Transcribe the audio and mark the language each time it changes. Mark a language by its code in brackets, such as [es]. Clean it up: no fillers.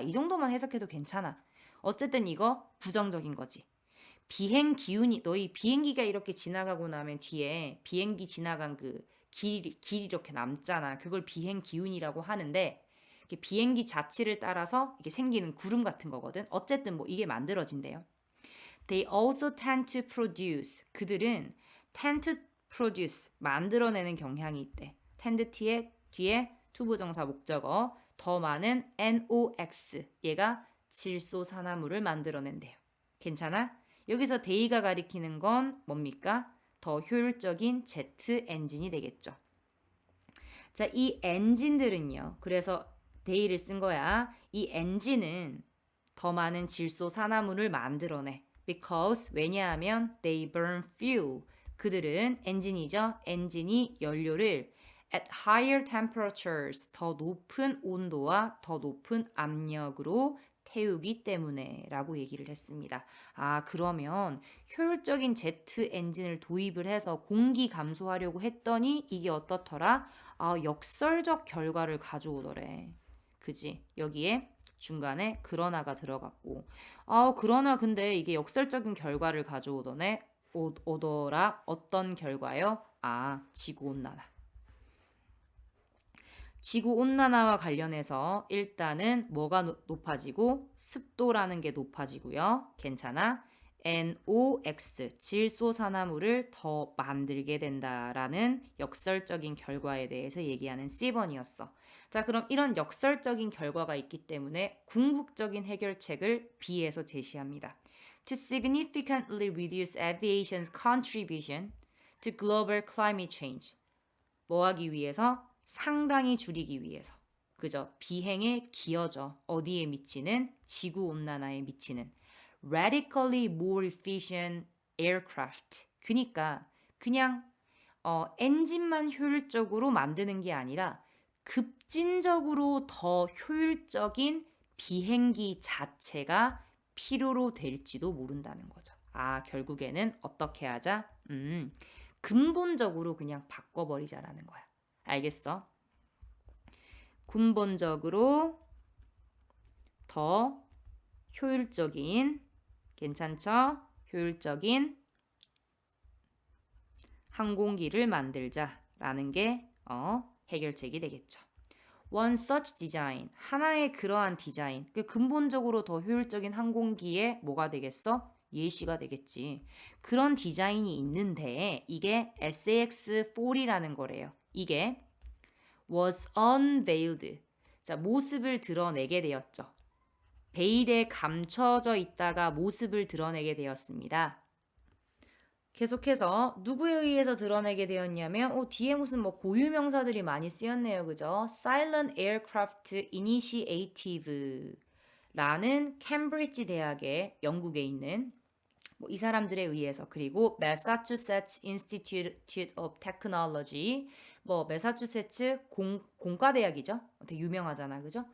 [ko] 이 정도만 해석해도 괜찮아. 어쨌든 이거 부정적인 거지. 비행 기운이 너희 비행기가 이렇게 지나가고 나면 뒤에 비행기 지나간 그 길이 이렇게 남잖아. 그걸 비행 기운이라고 하는데 비행기 자치를 따라서 이게 생기는 구름 같은 거거든. 어쨌든 뭐 이게 만들어진대요. [en] They also tend to produce. [ko] 그들은 [en] tend to produce [ko] 만들어내는 경향이 있대. tend 뒤에 투부정사 목적어 더 많은 NOx. 얘가 질소산화물을 만들어낸대요. 괜찮아? 여기서 they가 가리키는 건 뭡니까? 더 효율적인 제트 엔진이 되겠죠. 자, 이 엔진들은요. 그래서 they를 쓴 거야. 이 엔진은 더 많은 질소산화물을 만들어내. [en] Because [ko] 왜냐하면 [en] they burn fuel. [ko] 그들은 엔진이죠. 엔진이 연료를 [en] at higher temperatures [ko] 더 높은 온도와 더 높은 압력으로 태우기 때문에 라고 얘기를 했습니다. 그러면 효율적인 제트 엔진을 도입을 해서 공기 감소하려고 했더니 이게 어떻더라? 역설적 결과를 가져오더래. 그지? 여기에 중간에 그러나가 들어갔고 그러나 근데 이게 역설적인 결과를 가져오더네 오더라. 어떤 결과요? 지구온난화. 지구온난화와 관련해서 일단은 뭐가 높아지고 습도라는 게 높아지고요. 괜찮아? NOx, 질소산화물을 더 만들게 된다라는 역설적인 결과에 대해서 얘기하는 C번이었어. 자, 그럼 이런 역설적인 결과가 있기 때문에 궁극적인 해결책을 B에서 제시합니다. [en] To significantly reduce aviation's contribution to global climate change. [ko] 뭐 하기 위해서? 상당히 줄이기 위해서. 그죠? 비행에 기여져. 어디에 미치는? 지구온난화에 미치는. [en] radically more efficient aircraft. [ko] 그러니까 그냥 엔진만 효율적으로 만드는 게 아니라 급진적으로 더 효율적인 비행기 자체가 필요로 될지도 모른다는 거죠. 결국에는 어떻게 하자? 근본적으로 그냥 바꿔버리자라는 거야. 알겠어? 근본적으로 더 효율적인 괜찮죠? 효율적인 항공기를 만들자라는 게 해결책이 되겠죠. [en] One such design, [ko] 하나의 그러한 디자인, 근본적으로 더 효율적인 항공기에 뭐가 되겠어? 예시가 되겠지. 그런 디자인이 있는데 이게 SAX-40이라는 거래요. 이게 [en] was unveiled. [ko] 자, 모습을 드러내게 되었죠. 베일에 감춰져 있다가 모습을 드러내게 되었습니다. 계속해서 누구에 의해서 드러내게 되었냐면 뒤에 무슨 뭐 고유명사들이 많이 쓰였네요. 그죠? Silent Aircraft Initiative 라는 캠브리지 대학의 영국에 있는 이 사람들에 의해서 그리고 Massachusetts Institute of Technology 매사추세츠 공과대학이죠. 되게 유명하잖아. 그죠?